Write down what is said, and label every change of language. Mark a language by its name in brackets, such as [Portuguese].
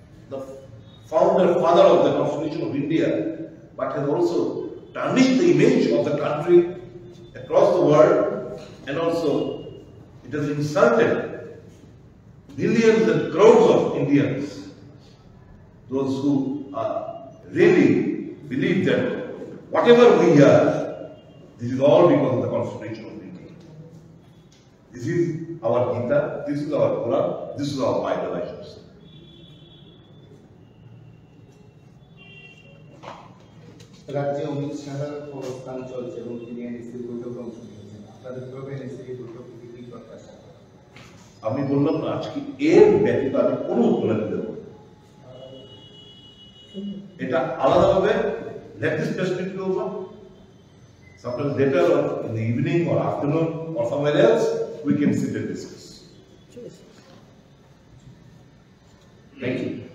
[English] the father of the Constitution of India, but has also tarnished the image of the country across the world, and also it has insulted millions and crores of Indians, those who really believe that whatever we are, this is all because of the Constitution of India. This is our Gita, this is our Quran, this is our Bible, I should say. [Bangla] রাজ্যে অমিত শাহের অবস্থান চলছে এবং তিনি এনএসির বৈঠকে অংশ নিয়েছেন। আপনাদের কিভাবে এনএসির বৈঠক থেকে কি প্রত্যাশা? আমি বললাম না, আজকে এর ব্যতীত আমি কোনো উত্তর দিতে দেব। এটা আলাদাভাবে [English] let this press meet go over. Sometimes later or in the evening or afternoon or somewhere else, we can sit and discuss. Thank you.